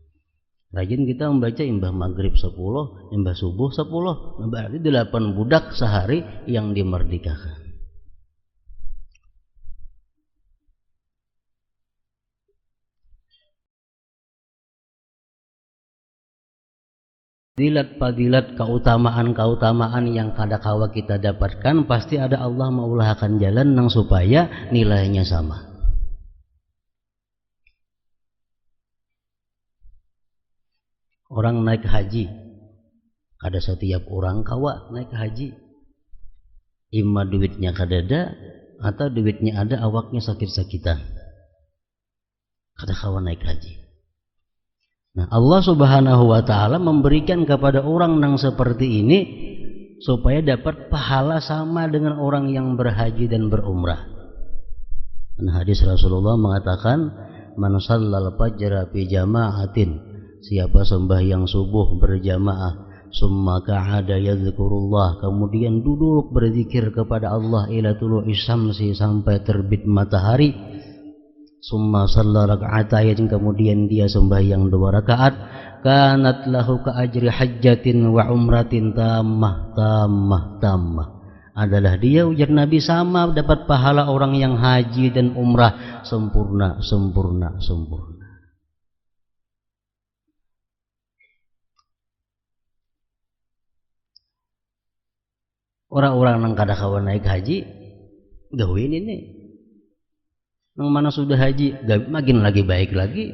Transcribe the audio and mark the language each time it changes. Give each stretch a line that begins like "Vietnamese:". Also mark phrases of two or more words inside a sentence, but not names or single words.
Banjar: Rajin kita membaca imbah maghrib 10, imbah subuh 10, berarti 8 budak sehari yang dimerdekakan. Fadilat, keutamaan yang kadakawa kita dapatkan, pasti ada Allah mengulahkan jalan nang supaya nilainya sama. Orang naik haji, ada setiap orang kawa naik haji, imma duitnya kadada atau duitnya ada awaknya sakit-sakitan, kada kawa naik haji. Nah,
Arabic: الله سبحانه وتعالى
Banjar: memberikan kepada orang yang seperti ini supaya dapat pahala sama dengan orang yang berhaji dan berumrah. Nah, hadis Rasulullah mengatakan,
Arabic: من صلى الفجر في جماعة,
Banjar: siapa sembahyang subuh berjamaah, summa
Arabic: قعد يذكر الله,
Banjar: kemudian duduk berzikir kepada Allah
Arabic: إلى طلوع الشمس,
Banjar: sampai terbit matahari,
Arabic: ثم صلى ركعتين,
Banjar: kemudian dia sembahyang 2 rakaat,
Arabic: كانت له كأجر حجة وعمرة تامة,
Banjar: adalah dia, ujar Nabi, sama dapat pahala orang yang haji dan umrah sempurna. Orang-orang yang kada kawan naik haji gawin ini, yang mana sudah haji makin lagi baik lagi.